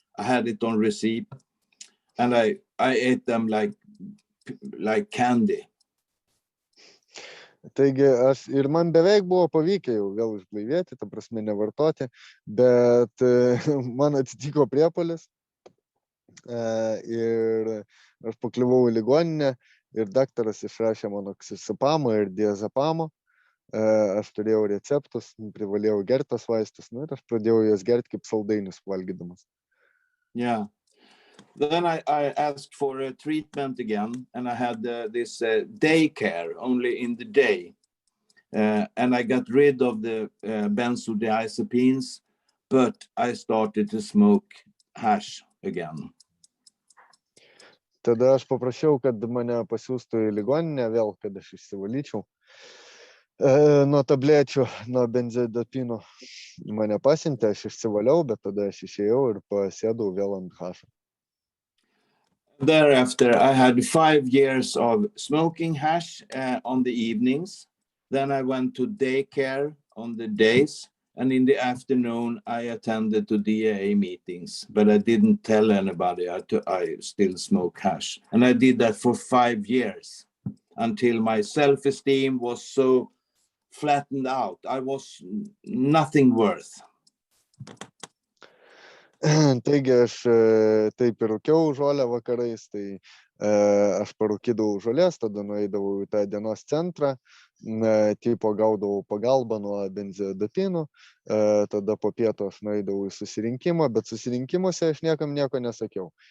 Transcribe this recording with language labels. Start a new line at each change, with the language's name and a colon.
English: I had it on receipt, and I ate them like candy.
Lithuanian: Taigi ir man beveik buvo pavykę jau vėl išblaivėti, ta prasme nevartoti, bet man atsitiko priepuolis ir aš pakliuvau į ligoninę ir daktaras išrašė man oksazepamą ir diazepamą. Aš turėjau receptus, privalėjau gerti tas vaistus, ir aš pradėjau jas gerti kaip saldainius valgydamas.
English: Yeah. Then I asked for a treatment again, and I had this daycare only in the day. And I got rid of the benzodiazepines, but I started to smoke hash again.
Lithuanian: Tada aš paprašiau, kad mane pasiųstų į ligoninę vėl, kad aš išsivalyčiau nuo tablečių, nuo benzodiazepinų. Mane pasiuntė, aš išsivaliau, bet tada aš išėjau ir pasėdau vėl ant hašo.
English: Thereafter, I had 5 years of smoking hash on the evenings. Then I went to daycare on the days, and in the afternoon, I attended to DAA meetings, but I didn't tell anybody I still smoke hash. And I did that for 5 years until my self-esteem was so flattened out. I was nothing worth.
Lithuanian: Taigi aš taip ir rūkiau žolę vakarais, tai aš parūkydavau žolės, tada nueidavau į tą dienos centrą, tipo gaudavau pagalbą nuo benzodiazepinų, tada po pietų aš nueidavau į susirinkimą, bet susirinkimuose aš niekam nieko nesakiau.